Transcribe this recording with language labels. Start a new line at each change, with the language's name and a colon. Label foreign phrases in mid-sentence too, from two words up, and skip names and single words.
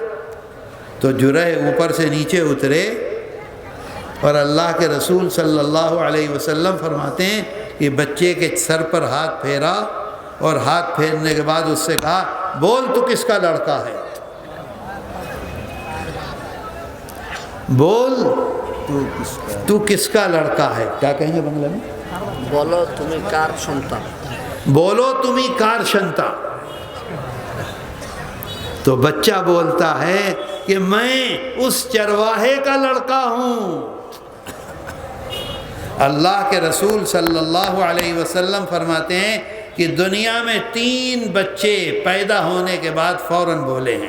Urdu: تو جرح اوپر سے نیچے اترے اور اللہ کے رسول صلی اللہ علیہ وسلم فرماتے ہیں کہ بچے کے سر پر ہاتھ پھیرا اور ہاتھ پھیرنے کے بعد اس سے کہا بول تو کس کا لڑکا ہے؟ بول تو کس کا لڑکا ہے؟ کیا کہیں گے بنگلہ میں؟
Bangla: বলো তুমি কার সন্তান। বলো তুমি কার সন্তান.
Urdu: تو بچہ بولتا ہے کہ میں اس چرواہے کا لڑکا ہوں۔ اللہ کے رسول صلی اللہ علیہ وسلم فرماتے ہیں کہ دنیا میں 3 بچے پیدا ہونے کے بعد فوراً بولے ہیں۔